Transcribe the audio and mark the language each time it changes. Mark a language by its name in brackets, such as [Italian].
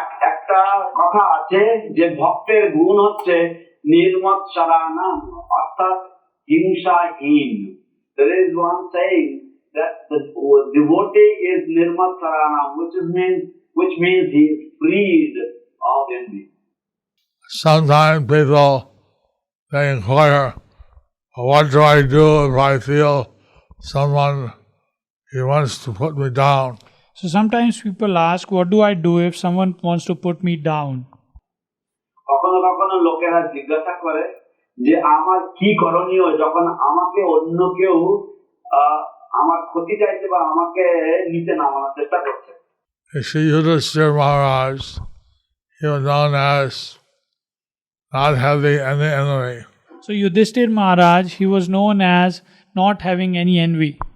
[Bangla] একটা কথা আছে যে ভক্তের গুণ হচ্ছে নির্মৎসরানাম অর্থাৎ হিংসাহীন। [English] There is one saying that the devotee is nirmatsaranam, which means he is freed of envy. Sometimes people they inquire, what do I do if I feel someone he wants to put me down? So sometimes people ask, what do I do if someone wants to put me down? [Bangla] কখনো কখনো লোকেরা জিজ্ঞাসা করে যে আমার কি করণীয় যখন আমাকে অন্য কেউ আমার ক্ষতি চাইছে বা আমাকে নিচে নামানোর চেষ্টা করছে। [English] Sri Yudhishthira Maharaj, he was known as not having any enemy. So Yudhishthir Maharaj, he was known as not having any envy.